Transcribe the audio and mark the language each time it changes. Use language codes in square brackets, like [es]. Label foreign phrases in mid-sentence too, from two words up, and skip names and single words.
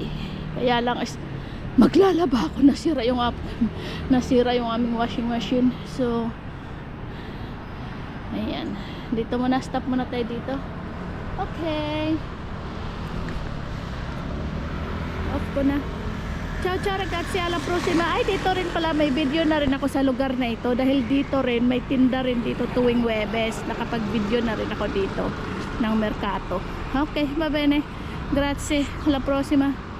[tl] Kaya lang is maglalaba ako, nasira yung aming [en] washing machine. [tl] So ayan, dito muna, stop muna tayo dito. Okay, off ko na. [it] Ciao ciao ragazzi, alla prossima. [tl] Ay, dito rin pala may video na rin ako sa lugar na ito dahil dito rin may tinda rin dito tuwing Webes. Nakapag video na rin ako dito ng Mercato. [it] Okay, va bene. Grazie, alla prossima.